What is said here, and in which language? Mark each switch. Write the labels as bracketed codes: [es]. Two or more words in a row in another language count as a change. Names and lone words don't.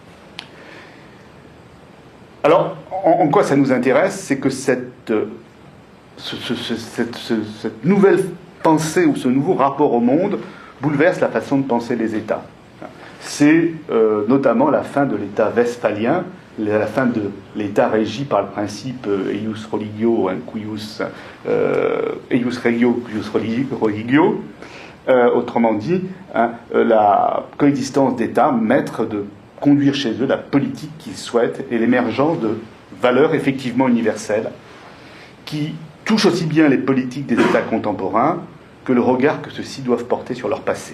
[fr] Alors, en quoi ça nous intéresse? C'est que cette nouvelle pensée ou ce nouveau rapport au monde bouleverse la façon de penser les États. C'est notamment la fin de l'État westphalien, la fin de l'État régi par le principe [la] eius religio, eius regio, cuius religio, [fr] autrement dit, la coexistence d'États maîtres de conduire chez eux la politique qu'ils souhaitent et l'émergence de valeurs effectivement universelles qui touchent aussi bien les politiques des États contemporains que le regard que ceux-ci doivent porter sur leur passé.